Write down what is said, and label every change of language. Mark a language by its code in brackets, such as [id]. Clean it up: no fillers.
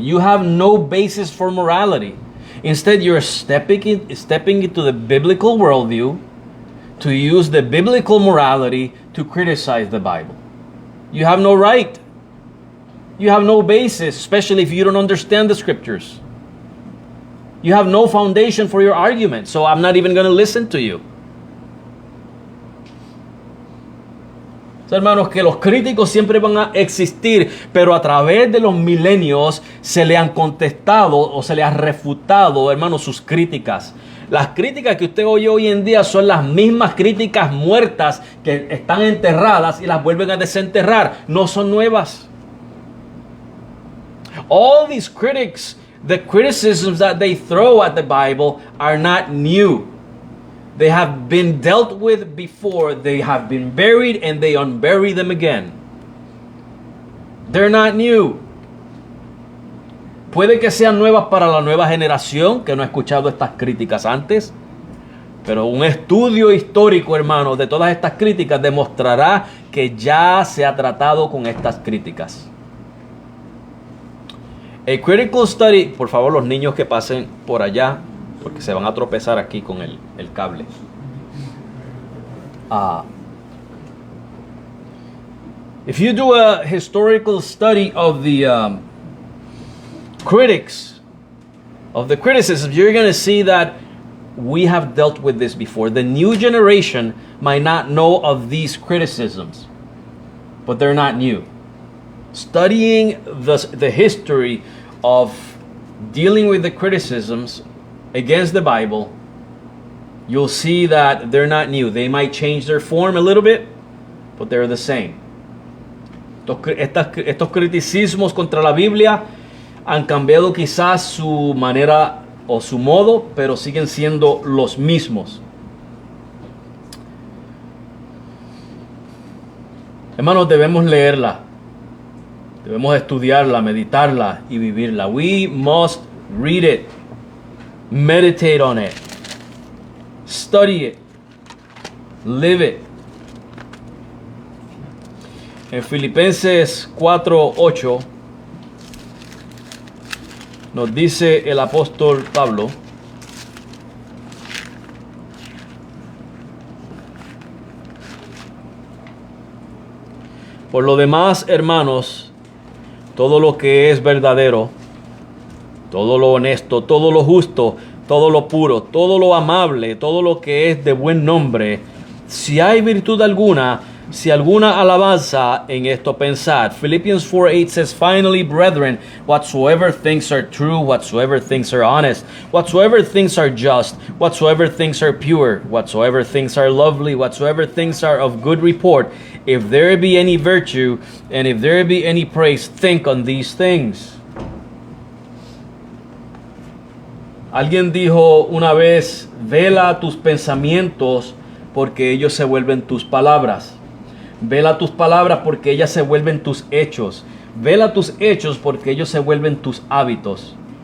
[en] You have no basis for morality. Instead, you're stepping into the biblical worldview to use the biblical morality to criticize the Bible. You have no right. You have no basis, especially if you don't understand the scriptures. You have no foundation for your argument, so I'm not even going to listen to you. [es] Hermanos, que los críticos siempre van a existir, pero a través de los milenios se le han contestado o se le ha refutado, hermanos, sus críticas. Las críticas que usted oye hoy en día son las mismas críticas muertas que están enterradas y las vuelven a desenterrar. No son nuevas. [en] All these critics, the criticisms that they throw at the Bible are not new. They have been dealt with before. They have been buried and they unbury them again. They're not new. [es] Puede que sean nuevas para la nueva generación que no ha escuchado estas críticas antes, pero un estudio histórico, hermano, de todas estas críticas demostrará que ya se ha tratado con estas críticas. [en] A critical study, [es] por favor, los niños que pasen por allá, porque se van a tropezar aquí con el cable. [en] If you do a historical study of the critics, of the criticisms, you're going to see that we have dealt with this before. The new generation might not know of these criticisms, but they're not new. Studying the history of dealing with the criticisms against the Bible, you'll see that they're not new. They might change their form a little bit, but they're the same. [es] Estos criticismos contra la Biblia han cambiado quizás su manera o su modo, pero siguen siendo los mismos. Hermanos, debemos leerla, debemos estudiarla, meditarla y vivirla. [en] We must read it, meditate on it, study it, live it. [es] En Filipenses 4:8 nos dice el apóstol Pablo: por lo demás, hermanos, todo lo que es verdadero, todo lo honesto, todo lo justo, todo lo puro, todo lo amable, todo lo que es de buen nombre, si hay virtud alguna, si alguna alabanza, en esto pensad. [en] Philippians 4:8 says, finally, brethren, whatsoever things are true, whatsoever things are honest, whatsoever things are just, whatsoever things are pure, whatsoever things are lovely, whatsoever things are of good report, if there be any virtue, and if there be any praise, think on these things. [es] Alguien dijo una vez, vela tus pensamientos porque ellos se vuelven tus palabras. Vela tus palabras porque ellas se vuelven tus hechos. Vela tus hechos porque ellos se vuelven tus hábitos.